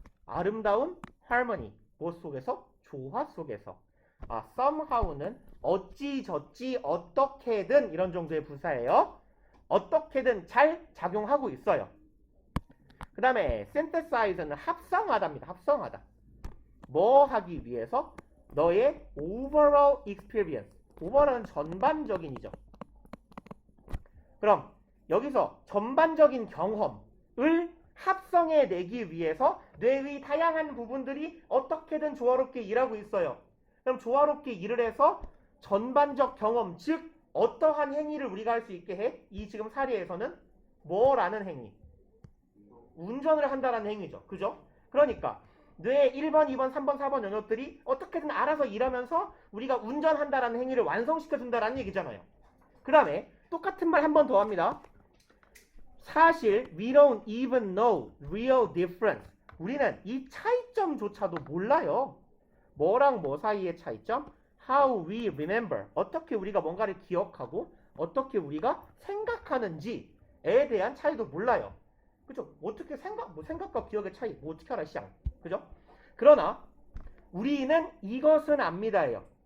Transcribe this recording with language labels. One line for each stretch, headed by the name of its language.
Korean: 아름다운 harmony 뭐 속에서? 조화 속에서. somehow는 어찌저찌 어떻게든 이런 정도의 부사예요. 어떻게든 잘 작용하고 있어요. 그 다음에 synthesize는 합성하다입니다. 합성하다. 뭐 하기 위해서? 너의
English: overall experience.
Korean: overall은 전반적인이죠. 그럼 여기서 전반적인 경험을 합성해내기 위해서 뇌의 다양한 부분들이 어떻게든 조화롭게 일하고 있어요. 그럼 조화롭게 일을 해서 전반적 경험, 즉 어떠한 행위를 우리가 할 수 있게 해? 이 지금 사례에서는 뭐라는 행위? 운전을 한다라는 행위죠. 그죠? 그러니까 뇌의 1번, 2번, 3번, 4번 영역들이 어떻게든 알아서 일하면서 우리가 운전한다라는 행위를 완성시켜준다라는 얘기잖아요. 그 다음에 똑같은 말 한 번 더 합니다. 사실
English: we don't even know real difference.
Korean: 우리는 이 차이점조차도 몰라요. 뭐랑 뭐 사이의 차이점?
English: How we remember.
Korean: 어떻게 우리가 뭔가를 기억하고 어떻게 우리가 생각하는지에 대한 차이도 몰라요. 그죠? 어떻게 생각과 기억의 차이 뭐 어떻게 알아 시장. 그죠? 그러나 우리는 이것은 압니다예요.